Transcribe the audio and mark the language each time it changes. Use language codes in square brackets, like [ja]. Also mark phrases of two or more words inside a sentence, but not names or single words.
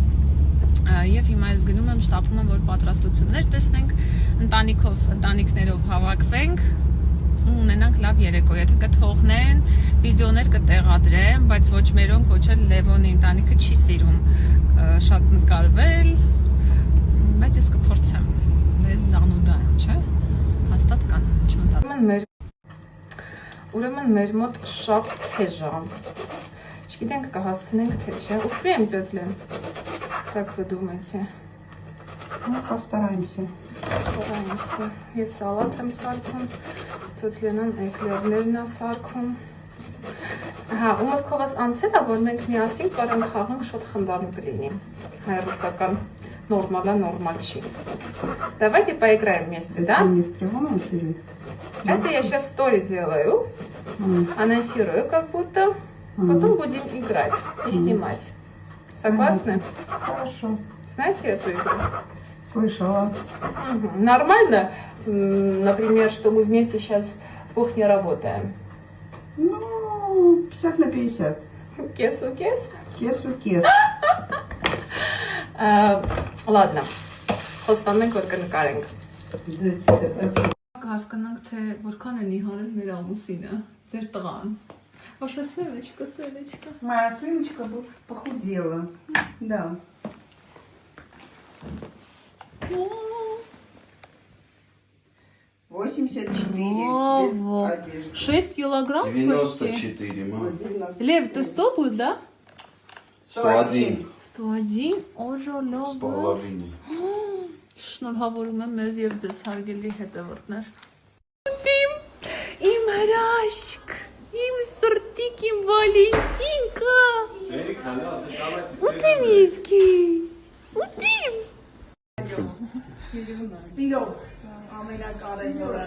[hy] Եվ հիմա ես գնում եմ, շտապում եմ, որ պատրաստություններ տեսնենք, ընտանիքներով հավաքվենք ու ունենանք լավ երեկո, եթե կթողնեն, վիդեոներ կտեղադրեմ, բայց ոչ մերոնք, ոչ էլ Լևոնի ընտանիքը չի սիրում շատ նկարվել, բայց ես կփորձեմ, ես զանուդա եմ, չէ, հաստատ կան, չընդառ։ Ուրեմն մեր մոտ շատ թեժ է, չգիտենք կհասցնենք թե չէ, [ru] успеем делать, Лен? Как вы думаете? Ну, постараемся. Постараемся. [hy] Ես սալատ եմ սարքում, ծոց Լենան էկլերներն է սարքում։ Հա, ու մտքով ես անցել է, որ մենք միասին կարող խաղանք, շատ խնդալու կլինի, հայ-ռուսական, նորմալ չի։ [ru] Давайте поиграем вместе, да? Это я сейчас стори делаю, анонсирую как будто, потом будем играть и снимать. Согласны? Хорошо. Знаете эту игру? Слышала. Нормально, например, что мы вместе сейчас в кухне работаем? Ну, 50 на 50. Кес-у-кес? Кес-у-кес. Ладно, [hy] խոստանենք, որ կնկարենք։ Հասկանանք, թե որքան են իհարել մեր ամուսինը, ձեր տղան։ [ru] Ваша сыночка. Моя сыночка похудела. Да. Ого, 84 без одежды. 6 килограмм почти. 94, мам. Лев, ты 100 будет, да? 101. [hy] 101, օժոլո։ [ru] С половиной. [hy] Շնորհավորում եմ մեզ եւ ձեզ հարգելի հետևորդներ։ Իմ հրաշք, իմ սրտիկ, իմ Վալենտինկա։ Ուտիմ ես քեզ։ Ուտիմ։ Ստիրով ամենակարևորը։